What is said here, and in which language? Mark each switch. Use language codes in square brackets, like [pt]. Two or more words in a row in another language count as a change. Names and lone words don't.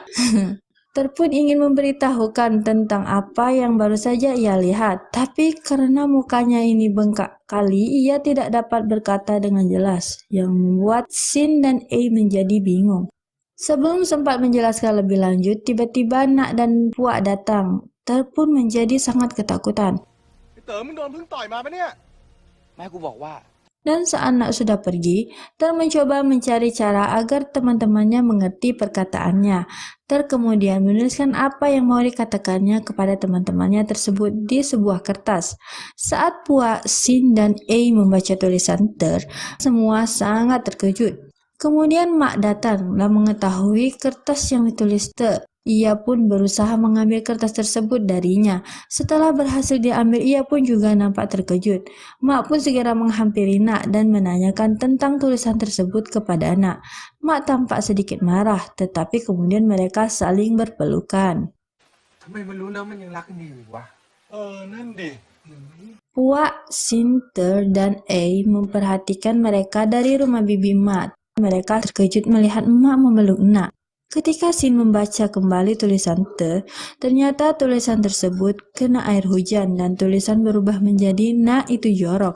[id] Ter pun ingin memberitahukan tentang apa yang baru saja ia lihat, tapi karena mukanya ini bengkak kali, ia tidak dapat berkata dengan jelas, yang membuat Sin dan A menjadi bingung. Sebelum sempat menjelaskan lebih lanjut, tiba-tiba Nak dan Puak datang. Ter pun menjadi sangat ketakutan. [th] เต๋อมึงโดนพึ่งต่อยมาปะเนี่ยแม่กูบอกว่า [id] Dan saat Nak sudah pergi, Ter mencoba mencari cara agar teman-temannya mengerti perkataannya. Ter kemudian menuliskan apa yang mau dikatakannya kepada teman-temannya tersebut di sebuah kertas. Saat Puak, Sin, dan A membaca tulisan Ter, semua sangat terkejut. Kemudian Mak datang dan mengetahui kertas yang ditulis Ter. Ia pun berusaha mengambil kertas tersebut darinya. Setelah berhasil diambil, ia pun juga nampak terkejut. Mak pun segera menghampiri Nak dan menanyakan tentang tulisan tersebut kepada Nak. Mak tampak sedikit marah, tetapi kemudian mereka saling berpelukan. [th] ทำไมมันรู้แล้วมันยังรักกันอยู่วะนั่นดิ [id] Puak, Sin, Ter, dan A memperhatikan mereka dari rumah bibi Mak. Mereka terkejut melihat Mak memeluk Nak. Ketika Sin membaca kembali tulisan Ter, ternyata tulisan tersebut kena air hujan dan tulisan berubah menjadi Nak itu jorok.